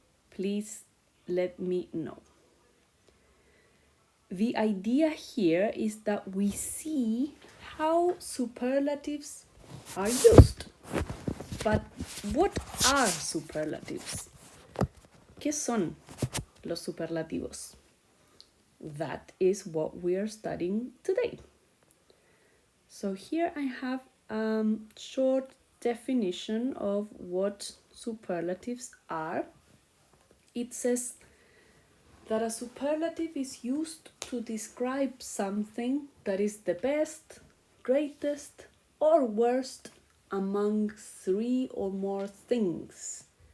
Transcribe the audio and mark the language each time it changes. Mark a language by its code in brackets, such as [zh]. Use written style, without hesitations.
[en] Please let me know. The idea here is that we see how superlatives are used. But what are superlatives? [es] ¿Qué son los superlativos? [en] That is what we are studying today. So here I have a short definition of what superlatives are. It says that a superlative is used to describe something that is the best, greatest, or worst among three or more things.